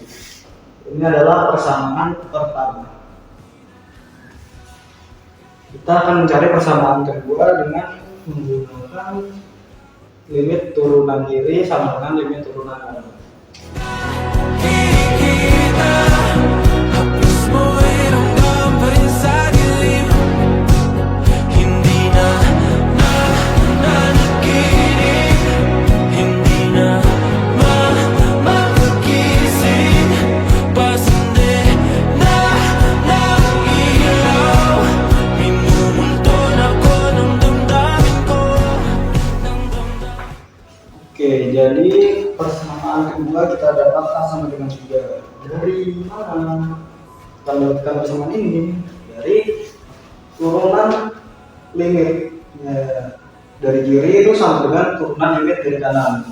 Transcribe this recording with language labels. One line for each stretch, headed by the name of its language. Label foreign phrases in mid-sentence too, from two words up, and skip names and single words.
Indonesian: Ini adalah persamaan pertama. Kita akan mencari persamaan kedua dengan menggunakan limit turunan kiri sama dengan limit turunan kanan.
Filipino: Kita hapus mo ay ramdam pa rin sa dilim. Hindi na nakikinig, hindi na mapagising. Pasende na ilaw, minumulton ako ng damdamin ko, ng damdamin.
Indonesian: Oke, jadi persamaan kedua kita dapat A sama dengan 3. Dari mana kita mendapatkan persamaan ini? Dari turunan limit. Ya, dari kiri itu sama dengan turunan limit dari kanan.